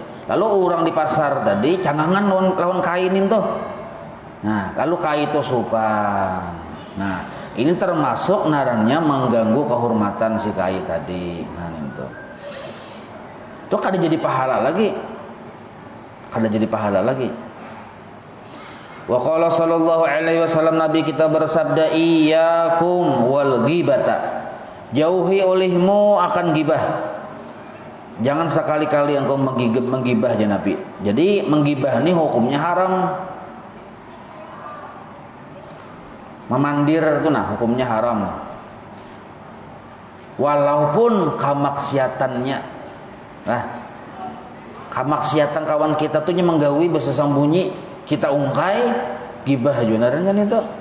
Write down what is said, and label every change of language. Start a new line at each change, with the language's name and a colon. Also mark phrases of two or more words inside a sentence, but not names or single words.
Banjar: Lalu orang di pasar tadi cangangan lawan kainin tuh. Nah, lalu kai itu sopan. Nah, ini termasuk narannya mengganggu kehormatan si kai tadi. Nah, itu. Itu kada jadi pahala lagi. Kada jadi pahala lagi.
Arabic: وقال صلى الله عليه وسلم,
Banjar: Nabi kita bersabda,
Arabic: إياكم والغيبة.
Banjar: Jauhi olehmu akan gibah. Jangan sekali-kali engkau menggibah ya Nabi. Jadi menggibah ini hukumnya haram. Memandir itu nah hukumnya haram. Walaupun kamaksiatannya. Nah, kamaksiatan kawan kita tuh menggawi bersembunyi, kita ungkai gibah junaran kan itu.